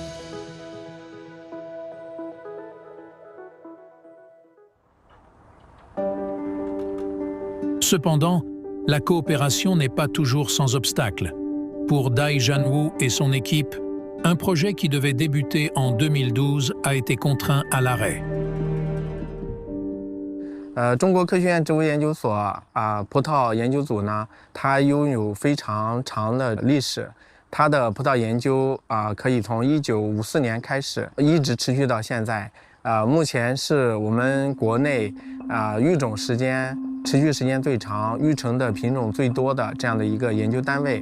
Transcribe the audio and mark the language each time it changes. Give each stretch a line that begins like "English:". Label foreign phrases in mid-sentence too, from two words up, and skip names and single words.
French: Cependant, la coopération n'est pas toujours sans obstacle. Pour Dai Jianwu et son équipe, un projet qui devait débuter en 2012 a été contraint à l'arrêt.
Chinese: 中国科学院植物研究所葡萄研究组呢，它拥有非常长的历史。它的葡萄研究可以从1954年开始，一直持续到现在。目前是我们国内育种时间持续时间最长、育成的品种最多的这样的一个研究单位。